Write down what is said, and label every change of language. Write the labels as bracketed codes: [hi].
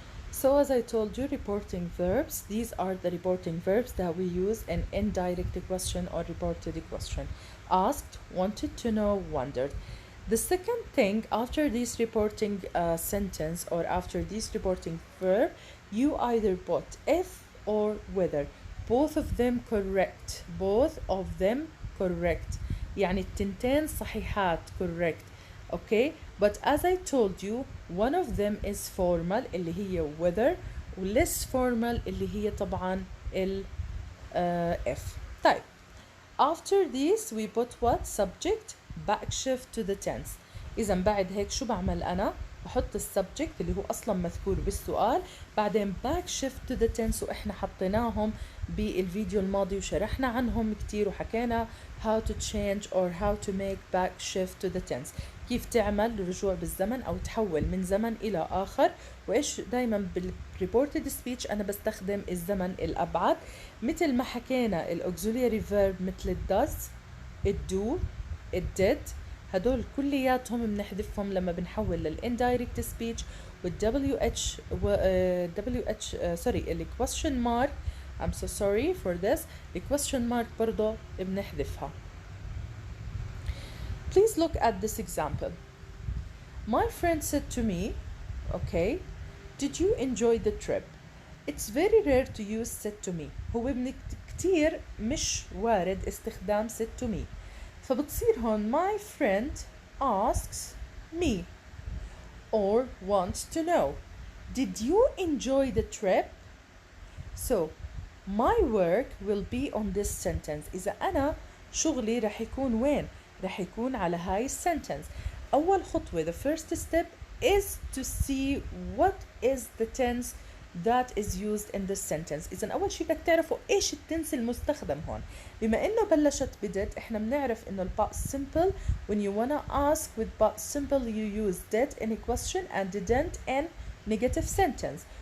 [en] So as I told you, reporting verbs, these are the reporting verbs that we use in indirect question or reported question. Asked, wanted to know, wondered. The second thing, after this reporting sentence or after this reporting verb, you either put if or whether. Both of them correct. Both of them correct. [ar] يعني التنتين صحيحات correct. [en] Okay. But as I told you, one of them is formal اللي هي whether، و less formal اللي هي طبعا ال if. طيب. After this we put what? Subject, back shift to the tense. [ar] إذا بعد هيك شو بعمل أنا؟ بحط السبجكت اللي هو أصلا مذكور بالسؤال، بعدين back shift to the tense، وإحنا حطيناهم بالفيديو الماضي وشرحنا عنهم كتير وحكينا how to change or how to make back shift to the tense. كيف تعمل رجوع بالزمن أو تحول من زمن إلى آخر. وإيش دايما بالreported speech أنا بستخدم الزمن الأبعد مثل ما حكينا الauxiliary verb مثل does [en] it do it did. [ar] هدول كلياتهم بنحذفهم لما بنحول للindirect speech والWH WH sorry question mark. [en] I'm so sorry for this. the question mark برضو بنحذفها. Please look at this example. My friend said to me, okay, did you enjoy the trip? It's very rare to use said to me. [ar] هو كتير مش وارد استخدام said to me. [en] فبتصير هون my friend asks me or wants to know, did you enjoy the trip? So my work will be on this sentence. [ar] إذا أنا شغلي رح يكون وين؟ رح يكون على هاي sentence. [en] أول خطوة the first step is to see what is the tense that is used in this sentence. [ar] إذا أول شيء بدك تعرفوا إيش التنس المستخدم هون. [en] بما إنه بلشت بدت إحنا بنعرف إنه past simple when you wanna ask with past simple you use did in a question and didn't in negative sentence.